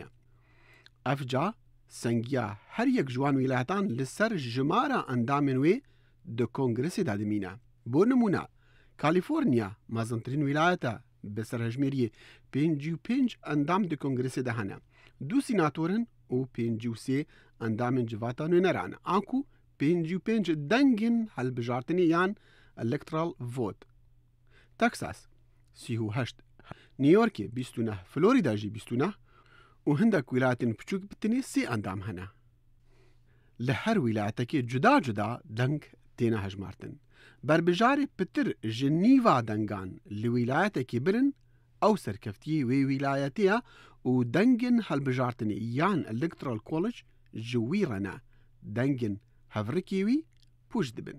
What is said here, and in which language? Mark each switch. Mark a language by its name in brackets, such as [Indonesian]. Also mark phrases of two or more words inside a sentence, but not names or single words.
[Kurdish] Ev ca sengiya her yek ji wan wîlayetan li ser jimara endamên wê di Kongresê de dimîne. Bo nimûne, Kaliforniya mezintirîn wîlayet e bi serhejmêriyê 55 endam di Kongresê de hene. Du sînatorin û 53 endamên civata nûneran an ku 55 dengên hilbijartinê yan [English] electoral vote. [Kurdish] Texas 38, New Yorkê 29, Florida jî 29 û hindek wîlayetên piçûk bi tenê 3 endam hene. Li her wîlayetekê cuda cuda deng têne hejmartin. Berbijarê pitir ji nîva dengan li wîlayetekê birin ew serkeftiyê wê wîlayetê ye û dengên hilbijartinê yan [English] Electoral College [Kurdish] ji wî re ne dengên hevrikê wî pûç dibin.